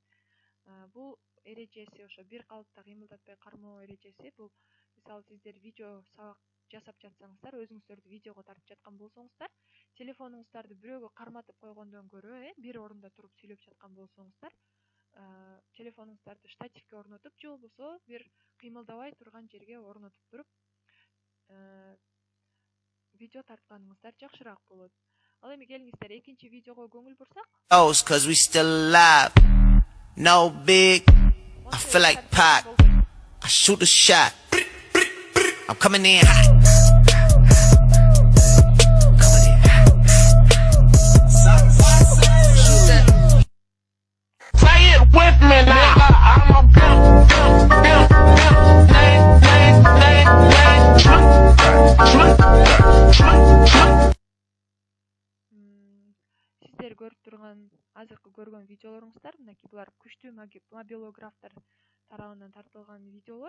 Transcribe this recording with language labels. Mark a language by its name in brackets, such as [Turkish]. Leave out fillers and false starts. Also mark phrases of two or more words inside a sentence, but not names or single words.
[Kyrgyz] Бул эрежеси, ошо бир калыпта кыймылдатпай кармоо эрежеси, бул мисалы сиздер видео сабак жасап жатсаңыздар, өзүңүздөрдү видеого тартып жаткан болсоңуздар, телефонуңуздарды бирөөгө карматып койгондон көрө, бир орунда туруп сүйлөп жаткан болсоңуздар, телефонуңуздарды штативке орнотуп же болбосо бир кыймылдабай турган жерге орнотуп туруп видео тартканыңыздар жакшыраак болот. Ал эми келиңиздер экинчи видеого көңүл бурсак. [English] Cause we still alive. No big. I feel like Pac. I shoot a shot. I'm coming in hot. Say it with me now. I'm a [Kyrgyz] Сиздер көрүп турган азыркы көргөн видеолоруңуздар, мынакей булар күчтүү мобилографтар тарабынан тартылган видеолор.